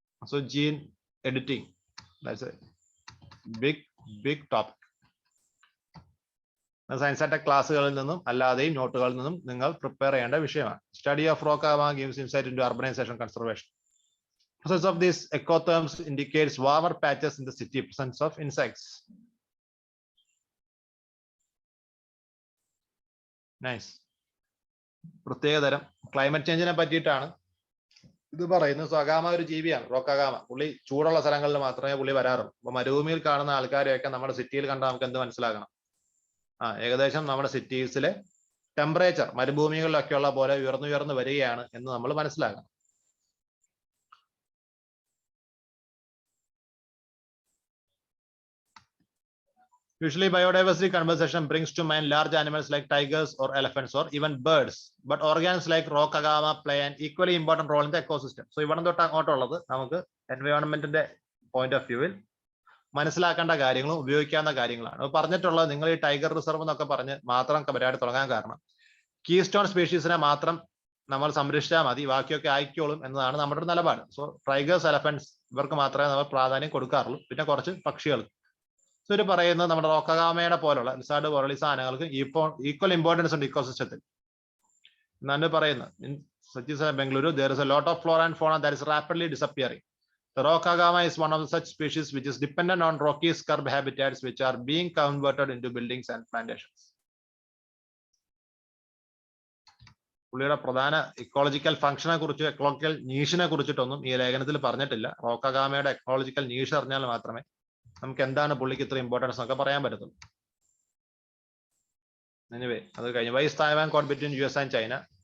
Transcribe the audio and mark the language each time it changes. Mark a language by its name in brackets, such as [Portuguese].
[English] So gene editing, that's a big topic. [Malayalam] Science and tech ക്ലാസ്സുകളിൽ നിന്നും അല്ലാതെയും നോട്ടുകളിൽ നിന്നും നിങ്ങൾ പ്രിപ്പയർ ചെയ്യേണ്ട വിഷയമാണ്. [English] Study of rock agama gives insight into urbanization conservation. Presence of these ecotherms indicates warmer patches in the city. Presence of insects. Nice. [Malayalam] പ്രത്യേകതരം climate ചേഞ്ചിനെ പറ്റിയിട്ടാണ് ഇത് പറയുന്നത്. അഗാമ ഒരു ജീവിയാണ്, റോക്കാഗാമ. പുള്ളി ചൂടുള്ള സ്ഥലങ്ങളിൽ മാത്രമേ പുള്ളി വരാറുള്ളൂ. അപ്പൊ മരുഭൂമിയിൽ കാണുന്ന ആൾക്കാരെയൊക്കെ നമ്മുടെ സിറ്റിയിൽ കണ്ടാൽ നമുക്ക് എന്ത് മനസ്സിലാക്കണം, ഏകദേശം നമ്മുടെ സിറ്റീസിലെ ടെമ്പറേച്ചർ മരുഭൂമികളിലൊക്കെയുള്ള പോലെ ഉയർന്നു വരികയാണ് എന്ന് നമ്മൾ മനസ്സിലാക്കണം. [English] Usually, biodiversity conservation brings to mind large animals like tigers or elephants or even birds. But organs like rock agama play an equally important role in the ecosystem. [Malayalam] So, ഇവിടെ തൊട്ട് അങ്ങോട്ടുള്ളത് നമുക്ക് എൻവയോൺമെന്റിന്റെ പോയിന്റ് ഓഫ് വ്യൂവിൽ മനസ്സിലാക്കേണ്ട കാര്യങ്ങളും ഉപയോഗിക്കാവുന്ന കാര്യങ്ങളാണ്. പറഞ്ഞിട്ടുള്ളത് നിങ്ങൾ ഈ ടൈഗർ റിസർവ് എന്നൊക്കെ പറഞ്ഞ് മാത്രം പരിപാടി തുടങ്ങാൻ കാരണം കീസ്റ്റോൺ സ്പീഷീസിനെ മാത്രം നമ്മൾ സംരക്ഷിച്ചാൽ മതി, ബാക്കിയൊക്കെ ആയിക്കോളും എന്നതാണ് നമ്മുടെ ഒരു നിലപാട്. സോ ടൈഗേഴ്സ്, എലഫന്റ്സ് ഇവർക്ക് മാത്രമേ നമ്മൾ പ്രാധാന്യം കൊടുക്കാറുള്ളൂ, പിന്നെ കുറച്ച് പക്ഷികൾക്ക്. ഇവർ പറയുന്നത് നമ്മുടെ റോക്കഗാമയുടെ പോലുള്ള ലിസാർഡ് പോലുള്ള ഈ സാധനങ്ങൾക്ക് ഈക്വൽ ഇമ്പോർട്ടൻസ് ഉണ്ട് ഇക്കോസിസ്റ്റത്തിൽ എന്നാണ് പറയുന്നത്. [English] In Bengaluru there is a lot of flora and fauna that is rapidly disappearing. The rock agama is one of such species which is dependent on rocky scrub habitats which are being converted into buildings and plantations. [Malayalam] പുള്ളിയുടെ പ്രധാന ecological ഫംഗ്ഷനെ കുറിച്ച്, ecological നീഷിനെ കുറിച്ചിട്ടൊന്നും ഈ ലേഖനത്തിൽ പറഞ്ഞിട്ടില്ല. റോക്കഗാമയുടെ ecological niche അറിഞ്ഞാൽ മാത്രമേ നമുക്ക് എന്താണ് പുള്ളിക്ക് ഇത്ര ഇമ്പോർട്ടൻസ് എന്നൊക്കെ പറയാൻ പറ്റത്തുള്ളൂ. [English] anyway, [Malayalam] അത് കഴിഞ്ഞു. [English] Why is Taiwan caught between US and China?